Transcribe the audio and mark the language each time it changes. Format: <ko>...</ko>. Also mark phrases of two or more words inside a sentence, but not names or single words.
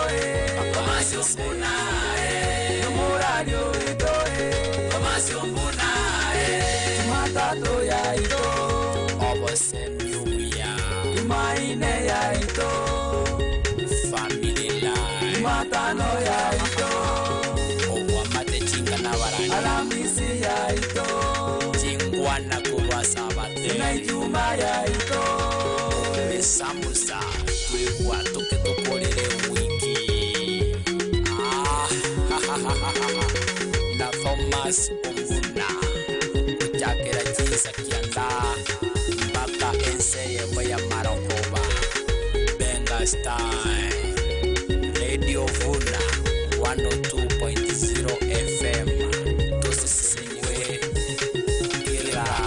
<guz>Numuradio itoe, Kamasi umbuna Osemyumia Imaine ya ito</guz> <en>Family life</en> <guz>Matano ya ito Owamate chinga na warani Alamisi ya ito Chingwana kuwa sabate Naijuma ya ito Mesamusa Kwekwa toke tokolele wiki Na Thomas Omvuna Kujakera chisa kianda Baka enseye waya marokoba Benga style Radio Vuna 102.0 FM Tosisiwe Kira</guz>